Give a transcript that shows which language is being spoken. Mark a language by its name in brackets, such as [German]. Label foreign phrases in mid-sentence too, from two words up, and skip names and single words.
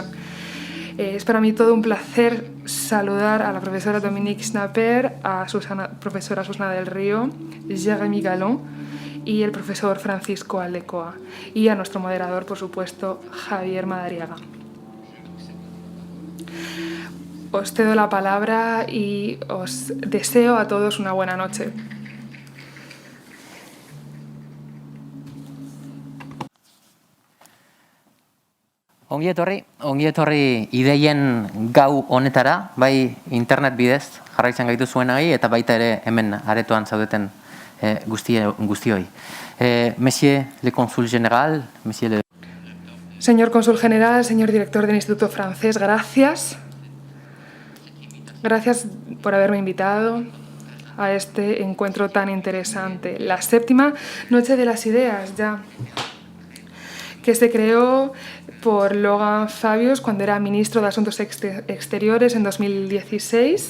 [Spanish] Es para mí todo un placer saludar a la profesora Dominique Schnapper, a profesora Susana del Río, Jérémy Gallon y el profesor Francisco Aldecoa, y a nuestro moderador, por supuesto, Javier Madariaga. Os cedo la palabra y os deseo a todos una buena noche. [Basque] Ongi etorri ideien gau honetara, bai internet bidez jarraitzen gaitu zuenai eta baita ere hemen aretoan zaudeten guztioi. [French] Monsieur le Consul General, Monsieur le... [Spanish] Señor Cónsul General, señor director del Instituto Francés, gracias. Gracias por haberme invitado a este encuentro tan interesante. La 7ª Noche de las Ideas, ya, que se creó por Logan Fabius cuando era ministro de Asuntos Exteriores en 2016.